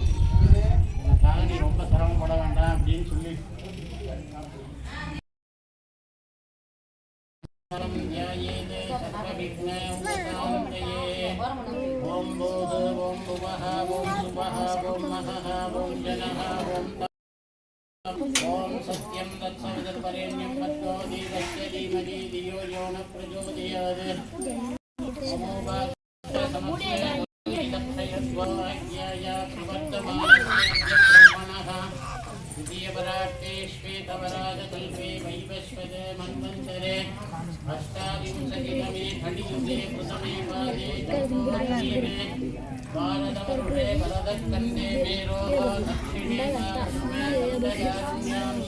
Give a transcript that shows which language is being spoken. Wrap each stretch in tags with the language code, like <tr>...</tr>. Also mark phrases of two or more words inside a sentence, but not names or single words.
<ta>எனக்காக நீ ரொம்ப சிரமப்பட வேண்டாம் அப்படின்னு சொல்லி</ta> <sa>ओम् भूः ओम् भुवः ओम् स्वः ओम् महः ओम् जनः ओम् सत्यम् तत्सवितुर्वरेण्यम् भर्गो देवस्य धीमहि धियो यो नः प्रचोदयात्. श्वेतवरागकल्पे वैवस्वते मन्वन्तरे अष्टाविंशतितमे खण्डियुगे प्रथमे पादे चतुर्दशीमे भारतवर्षे वरदस्कन्धे मेरोः दक्षिणे दक्षिणारुण्यां</sa>